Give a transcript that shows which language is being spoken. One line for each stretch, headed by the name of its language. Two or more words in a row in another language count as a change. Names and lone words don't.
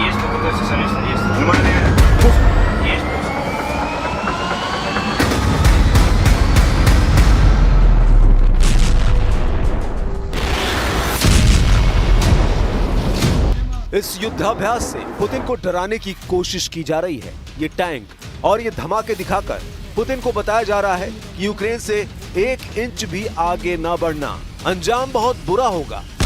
Russian: Есть, мы готовимся совместно действовать. Внимание! Пуск! Есть пуск.
Hindi: इस युद्धाभ्यास से पुतिन को डराने की कोशिश की जा रही है। ये टैंक और ये धमाके दिखाकर पुतिन को बताया जा रहा है कि यूक्रेन से 1 इंच भी आगे न बढ़ना, अंजाम बहुत बुरा होगा।